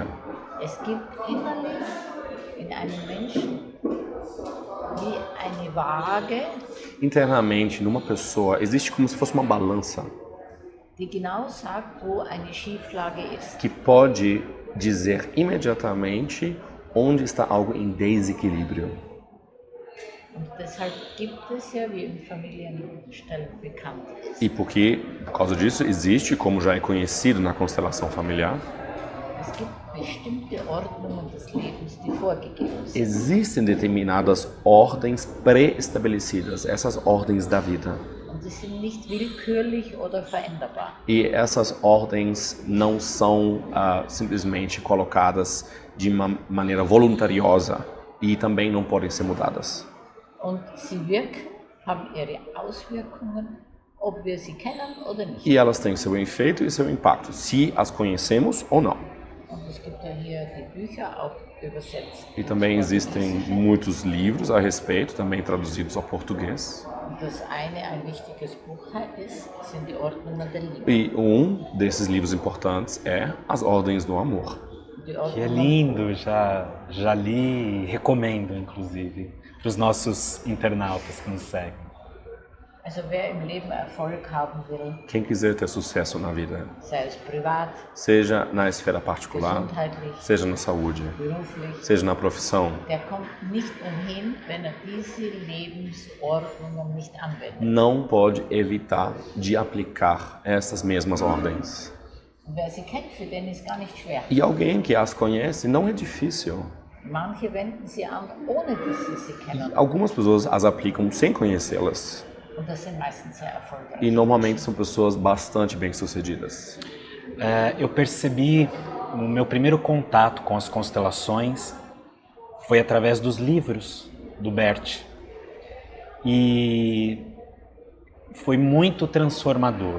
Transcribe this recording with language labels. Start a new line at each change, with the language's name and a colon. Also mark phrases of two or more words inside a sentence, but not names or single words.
German: Es gibt innerlich in einem Menschen wie eine Waage,
Portuguese: internamente, numa pessoa, existe como se fosse uma balança
German: die genau sagt, wo eine Schieflage ist.
Portuguese: que pode dizer imediatamente onde está algo em desequilíbrio.
German: Und deshalb gibt es ja, wie im Familienstellen bekannt ist,
Portuguese: E por causa disso, existe, como já é conhecido na constelação familiar,
German: es gibt bestimmte Ordnungen des Lebens, die vorgegeben sind.
Portuguese: existem determinadas ordens pré-estabelecidas, essas ordens da vida.
German: Und sie sind nicht willkürlich oder veränderbar.
Portuguese: E essas ordens não são simplesmente colocadas de uma maneira voluntariosa e também não podem ser mudadas.
German: Und sie wirken, haben ihre Auswirkungen, ob wir sie kennen oder nicht.
Portuguese: E elas têm seu efeito e seu impacto, se as conhecemos ou não.
German: Und es gibt ja hier die Bücher auch übersetzt.
Portuguese: E também existem muitos livros a respeito, também traduzidos ao português.
German: Und das eine, ein wichtiges Buch ist, sind die Ordnungen der Liebe.
Portuguese: E um desses livros importantes é As Ordens do Amor.
German: Die
Portuguese: Que é
German: Ordnungen,
Portuguese: lindo, já li e recomendo, inclusive, para os nossos internautas que nos seguem.
German: also wer im Leben Erfolg haben will,
Portuguese: Quem quiser ter sucesso na vida,
German: sei es privat,
Portuguese: seja na esfera particular,
German: gesundheitlich,
Portuguese: seja na saúde,
German: beruflich,
Portuguese: seja na profissão,
German: der kommt nicht umhin, wenn diese Lebensordnungen nicht anwendet.
Portuguese: não pode evitar de aplicar essas mesmas ordens.
German: Und wer sie kennt, für den ist gar nicht schwer.
Portuguese: E alguém que as conhece não é difícil.
German: Manche wenden sie an, ohne dass sie sie kennen.
Portuguese: Algumas pessoas as aplicam sem conhecê-las.
German: Und das sind meistens sehr erfolgreich.
Portuguese: E normalmente são pessoas bastante bem-sucedidas. Eu percebi o meu primeiro contato com as constelações foi através dos livros do Bert. E foi muito transformador.